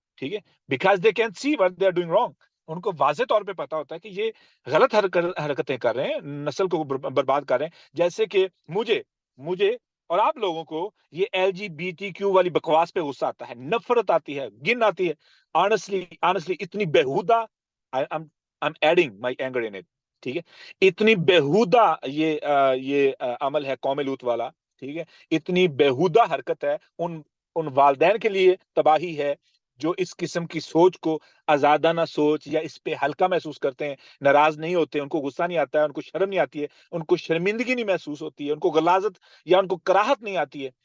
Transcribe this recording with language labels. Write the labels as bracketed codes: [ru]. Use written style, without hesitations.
[ur] ٹھیک ہے, [en] Because they can see what they are doing wrong. [ur] ان کو واضح طور پہ پتا ہوتا ہے کہ یہ غلط حرکتیں کر رہے ہیں, نسل کو برباد کر رہے ہیں. جیسے کہ مجھے اور آپ لوگوں کو یہ LGBTQ والی بکواس پہ غصہ آتا ہے, نفرت آتی ہے, گن آتی ہے. [en] honestly [ur] اتنی بےہودہ, [en] I'm adding my anger in it. [ur] ٹھیک ہے, اتنی بےہودہ یہ عمل ہے قوم لوط والا. ٹھیک ہے, اتنی بےہودہ حرکت ہے, ان والدین کے لیے تباہی ہے جو اس قسم کی سوچ کو آزادانہ سوچ یا اس پہ ہلکا محسوس کرتے ہیں, ناراض نہیں ہوتے, ان کو غصہ نہیں آتا ہے, ان کو شرم نہیں آتی ہے, ان کو شرمندگی نہیں محسوس ہوتی ہے, ان کو غلاظت یا ان کو کراہت نہیں آتی ہے.